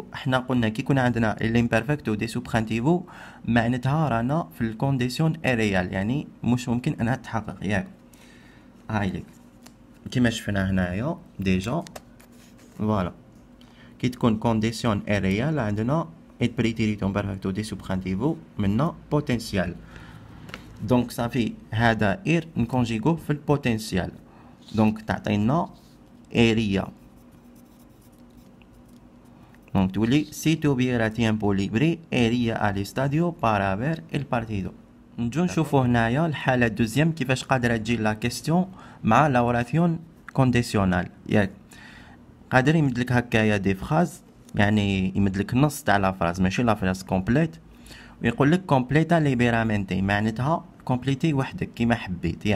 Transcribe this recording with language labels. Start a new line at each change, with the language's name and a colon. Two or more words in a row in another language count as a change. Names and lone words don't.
Arabic: احنا قلنا كي يكون عندنا
Spanish: el imperfecto de subjuntivo
Arabic: معناتها رانا في
French: la condition irréelle,
Arabic: يعني مش ممكن انها تتحقق ياك. هاي لك كيما شفنا هنايا
French: déjà voilà
Arabic: كي تكون
French: condition irréelle
Arabic: عندنا et
Spanish: préteritum perfecto de subjuntivo
Arabic: منا بوتنسيال. دونك صافي هذا اير نكونجيغو في البوتنسيال. دونك تعطينا اريا. دونك تولي
Spanish: si tuviera tiempo libre iría al estadio para ver el partido.
Arabic: نجو نشوفو هنايا الحالة الدوزيام كيفاش قادرة تجي
French: la question
Arabic: مع
Spanish: la oración condicional
Arabic: ياك. قادر يمدلك هكايا
French: des phrases,
Arabic: يعني يمدلك نص تاع
French: la phrase
Arabic: ماشي
French: la phrase complète,
Arabic: ويقول لك
Spanish: completa libremente
Arabic: معناتها كومبليتي وحدك كيما حبيت ياك.